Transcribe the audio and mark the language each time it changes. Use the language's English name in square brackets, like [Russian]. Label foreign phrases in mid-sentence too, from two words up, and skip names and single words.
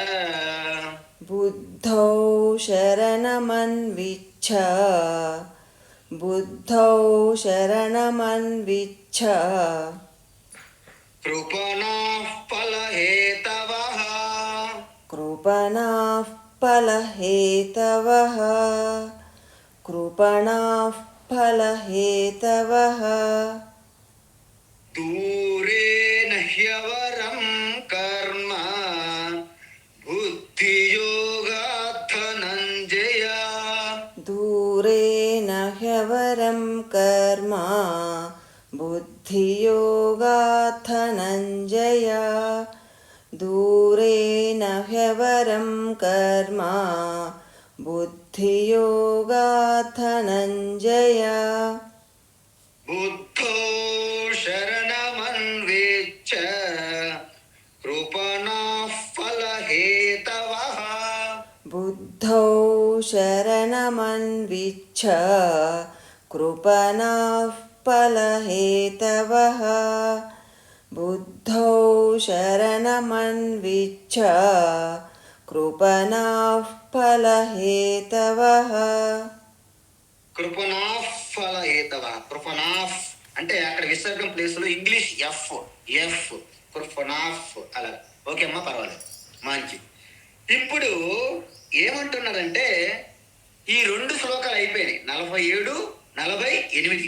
[Sanskrit] बुद्धौ शरणमन्विच्छ, बुद्धौ शरणमन्विच्छ, కృపణాః ఫలహేతవః, कृपणाः फलहेतवः, कृपणाः फलहेतवः, దూరేణ హ్యవరం కర్మ, బుద్ధియోగాత్ ధనంజయ, दूरेण ह्यवरं कर्म, बुद्धियोगात् धनञ्जय, दूरेण ह्यवरं कर्म, बुद्धियोगात् धनञ्जय, బుద్ధో శరణమన్విచ్చ, కృపణాః ఫలహేతవః, बुद्धौ शरणमन्विच्छ, कृपणाः फलहेतवः, बुद्धौ शरणमन्विच्छ, कृपणाः फलहेतवः, కృపణాః ఫలహేతవః. [Telugu] కృపణాః అంటే అక్కడ విసర్గం ప్లేస్ లో ఇంగ్లీష్ ఎఫ్ ఎఫ్ కృపణాః అలా. ఓకే అమ్మా, పర్వాలేదు, మంచి. ఇప్పుడు ఏమంటున్నారంటే ఈ 2 శ్లోకాలు అయిపోయినాయి, 47, 48.